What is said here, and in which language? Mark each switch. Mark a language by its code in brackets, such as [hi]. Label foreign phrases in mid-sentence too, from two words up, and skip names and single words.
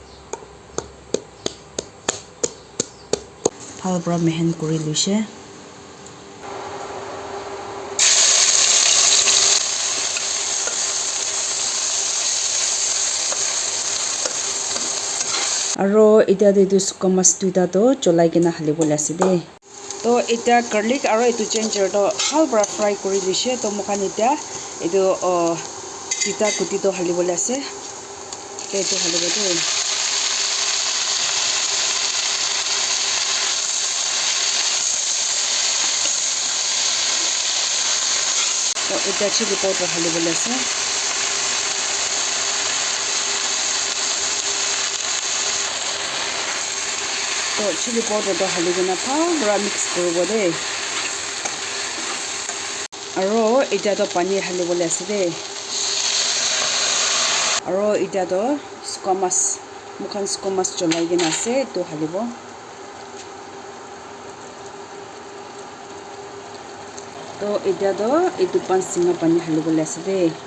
[nag] phalbra mehen kuri luise aro eta de suka mas tuita to cholai kena halibole ase de to eta garlic aro itu ginger to halbra fry kori dishe to mukhan eta itu tita kuti to halibole ase eto halibole de to eta chili powder halibole ase to chili powder to haligena pura mix koribo de aro eta to pani halibole ase de aro eta to skomas mukhan skomas cholai gena ase to halibo to eta to itu pansinga pani halibole ase de